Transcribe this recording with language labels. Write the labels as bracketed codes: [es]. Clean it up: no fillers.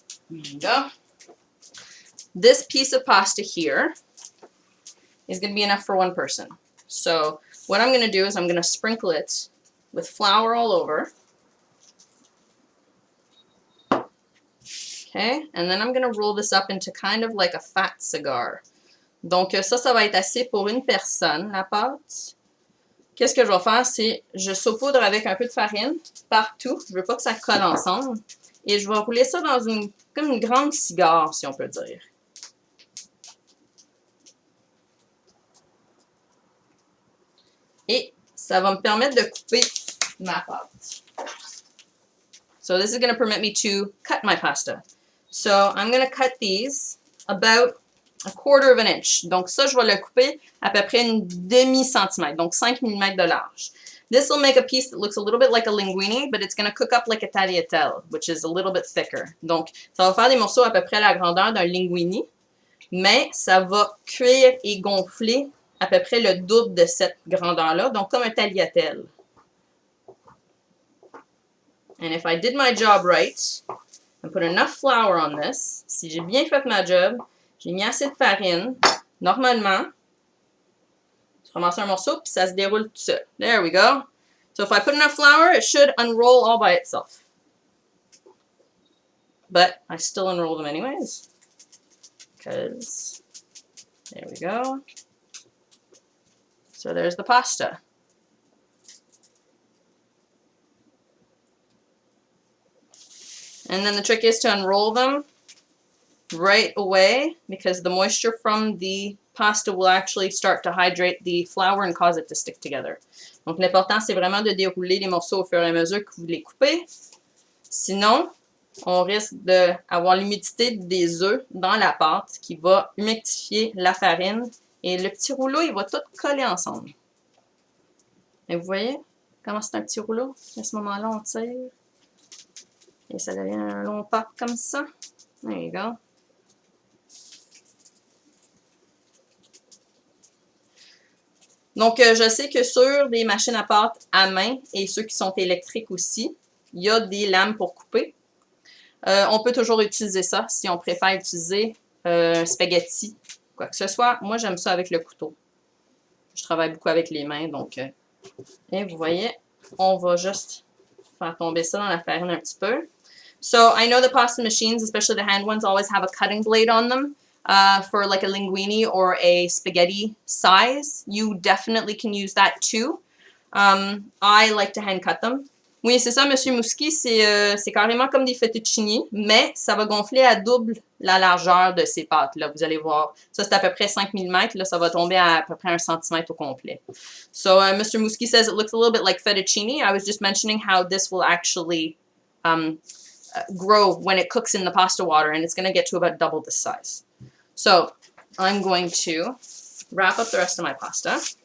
[en] There you go. This piece of pasta here is going to be enough for one person. So what I'm going to do is I'm going to sprinkle it with flour all over. Okay, and then I'm going to roll this up into kind of like a fat cigar. [fr] Donc ça va être assez pour une personne, la pâte. Qu'est-ce que je vais faire, c'est je saupoudre avec un peu de farine partout. Je veux pas que ça colle ensemble. Et je vais rouler ça dans comme une grande cigare, si on peut dire. Et ça va me permettre de couper ma pâte. [en] So this is going to permit me to cut my pasta. So I'm going to cut these about 1/4 of an inch. [fr] Donc ça, je vais le couper à peu près une demi-centimètre, donc 5 mm de large. [en] This will make a piece that looks a little bit like a linguine, but it's going to cook up like a tagliatelle, which is a little bit thicker. [fr] Donc ça va faire des morceaux à peu près la grandeur d'un linguine, mais ça va cuire et gonfler à peu près le double de cette grandeur-là, donc comme un tagliatelle. [en] And if I did my job right, and put enough flour on this, [fr] si j'ai bien fait ma job, j'ai mis assez de farine, normalement, je ramasse un morceau, puis ça se déroule tout seul. [en] There we go. So if I put enough flour, it should unroll all by itself. But I still unroll them anyways, because there we go. So there's the pasta. And then the trick is to unroll them right away, because the moisture from the pasta will actually start to hydrate the flour and cause it to stick together. [fr] Donc l'important, c'est vraiment de dérouler les morceaux au fur et à mesure que vous les coupez. Sinon, on risque d'avoir l'humidité des œufs dans la pâte qui va humectifier la farine et le petit rouleau, il va tout coller ensemble. Et vous voyez comment c'est un petit rouleau? À ce moment-là, on tire et ça devient un long pâte comme ça. [en] There you go. [fr] Donc, je sais que sur des machines à pâte à main et ceux qui sont électriques aussi, il y a des lames pour couper. On peut toujours utiliser ça si on préfère utiliser un spaghetti, quoi que ce soit. Moi, j'aime ça avec le couteau. Je travaille beaucoup avec les mains, donc... et vous voyez, on va juste faire tomber ça dans la farine un petit peu. [en] So, I know the pasta machines, especially the hand ones, always have a cutting blade on them. For like a linguine or a spaghetti size, you definitely can use that too. I like to hand cut them. [fr] Oui, c'est ça, Monsieur Mouski, c'est carrément comme des fettuccini, mais ça va gonfler à double la largeur de ces pâtes-là. Vous allez voir, ça c'est à peu près 5 mm, là ça va tomber à peu près 1 cm au complet. [en] So Mr. Mouski says it looks a little bit like fettuccine. I was just mentioning how this will actually grow when it cooks in the pasta water, and it's going to get to about double this size. So I'm going to wrap up the rest of my pasta.